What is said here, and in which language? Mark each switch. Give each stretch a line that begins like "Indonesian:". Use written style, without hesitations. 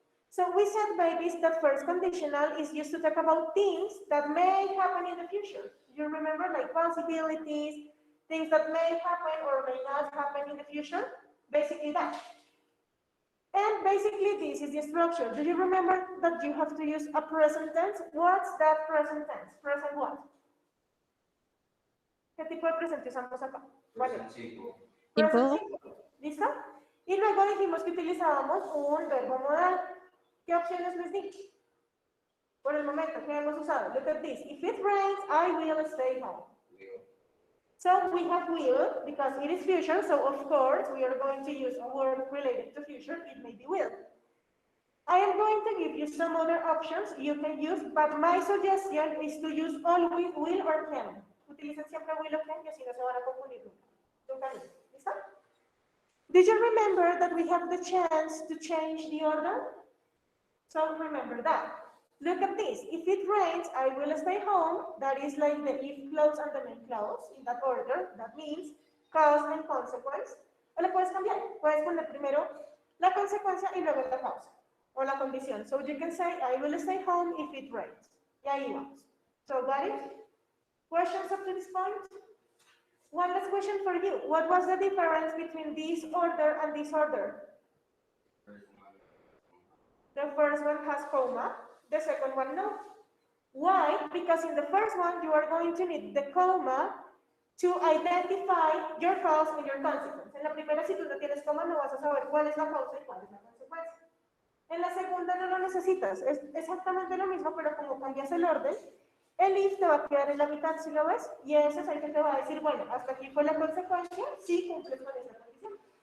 English: So we said, babies, that first conditional is used to talk about things that may happen in the future. You remember, like possibilities, things that may happen or may not happen in the future? Basically that. And basically this is the structure. Do you remember that you have to use a present tense? What's that present tense? Present what?
Spanish: ¿Qué tipo de presente usamos acá?
English: Present simple. Present simple.
Spanish: ¿Listo? Y luego dijimos que utilizábamos un verbo modal. ¿Qué opciones les di? Por el momento, ¿qué hemos usado?
English: Look at this. If it rains, I will stay home. So we have will because it is future. So of course we are going to use a word related to future. It may be will. I am going to give you some other options you can use, but my suggestion is to use always will or can.
Spanish: Utilicen siempre
English: will or can,
Spanish: y así no se van a confundir nunca. ¿Listo?
English: Did you remember that we have the chance to change the order? So remember that. Look at this. If it rains, I will stay home. That is like the if clause and the main clause in that order. That means cause and consequence.
Spanish: O le puedes cambiar. Puedes poner primero la consecuencia y luego la causa o la condición.
English: So you can say I will stay home if it rains.
Spanish: Y ahí vamos.
English: So got it? Questions up to this point? One last question for you. What was the difference between this order and this order? The first one has comma, the second one no. Why? Because in the first one, you are going to need the comma to identify your cause and your consequence.
Spanish: En la primera, si tú no tienes coma, no vas a saber cuál es la causa y cuál es la consecuencia. En la segunda no lo necesitas. Es exactamente lo mismo, pero como cambias el orden, el if te va a quedar en la mitad, si lo ves, y ese es el que te va a decir, bueno, hasta aquí fue la consecuencia, si cumples con esa condición.